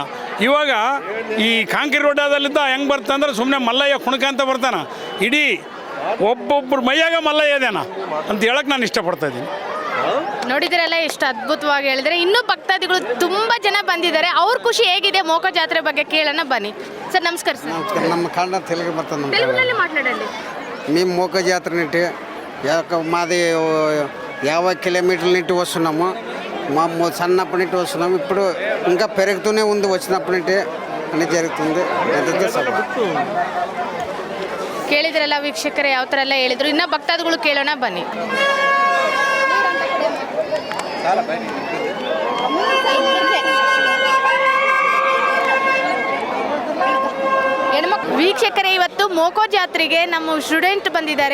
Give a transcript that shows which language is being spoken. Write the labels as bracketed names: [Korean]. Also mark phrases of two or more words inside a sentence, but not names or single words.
[Kannada] ಇವಾಗ ಈ ಕಾಂಕ್ರೀಟ್ ರೋಡದಲ್ಲಿದ್ದ ಹೆಂಗೆ ಬರ್ತಂದ್ರೆ ಸುಮ್ಮನೆ ಮಲ್ಲಯ್ಯ ಕುಣ್ಕಂತ ಬರ್ತಾನೆ. ಇಡೀ ಒಬ್ಬೊಬ್ಬರು ಮೈಯಾಗ ಮಲ್ಲಯ್ಯ ಅದೇನ ಅಂತ ಹೇಳಕ್ಕೆ ನಾನು ಇಷ್ಟಪಡ್ತಾಯಿದ್ದೀನಿ. ನೋಡಿದ್ರಲ್ಲ, ಎಷ್ಟು ಅದ್ಭುತವಾಗಿ ಹೇಳಿದರೆ. ಇನ್ನೂ ಭಕ್ತಾದಿಗಳು ತುಂಬ ಜನ ಬಂದಿದ್ದಾರೆ. ಅವ್ರ ಖುಷಿ ಹೇಗಿದೆ ಮೋಕ ಜಾತ್ರೆ ಬಗ್ಗೆ ಕೇಳೋಣ ಬನ್ನಿ. ಸರ್ ನಮಸ್ಕಾರ. ಸರ್ ನಮ್ಮ ಕನ್ನಡ తెలుగు ಬರ್ತದೆ. [Telugu] తెలుగులో మాట్లాడండి. మేము మోక జాతర నుండి మాది 50 కిలోమీటర్ల నుండి వస్తున్నాము. మా సన్నప్పటి నుండి వస్తున్నాము. ఇప్పుడు ఇంకా పెరుగుతూనే ఉంది. వచ్చినప్పటి నుండి అన్నీ జరుగుతుంది. [Kannada] ಕೇಳಿದ್ರಲ್ಲ ವೀಕ್ಷಕರೇ, ಯಾವ ಥರ ಎಲ್ಲ ಹೇಳಿದ್ರು. ಇನ್ನು ಭಕ್ತಾದಿಗಳು ಕೇಳೋಣ ಬನ್ನಿ. ವೀಕ್ಷಕರೇ, ಇವತ್ತು ಮೋಕೋ ಜಾತ್ರೆಗೆ ನಮ್ಮ ಸ್ಟೂಡೆಂಟ್ ಬಂದಿದ್ದಾರೆ.